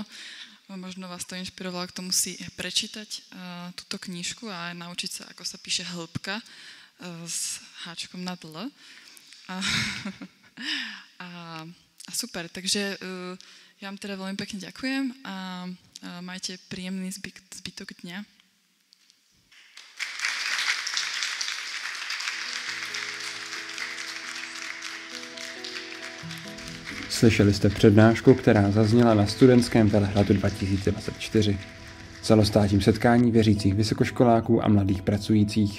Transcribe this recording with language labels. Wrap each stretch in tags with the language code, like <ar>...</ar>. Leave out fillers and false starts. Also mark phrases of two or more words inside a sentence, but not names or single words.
<sk>Možno vás to inšpirovalo k tomu si prečítať túto knižku a naučiť sa, ako sa píše hĺbka s háčkom na L. A super, takže ja vám teda veľmi pekne ďakujem a majte príjemný zbytok dňa.</sk> <cs>Slyšeli jste přednášku, která zazněla na studentském Velehradu 2024. Celostátním setkání věřících vysokoškoláků a mladých pracujících.</cs>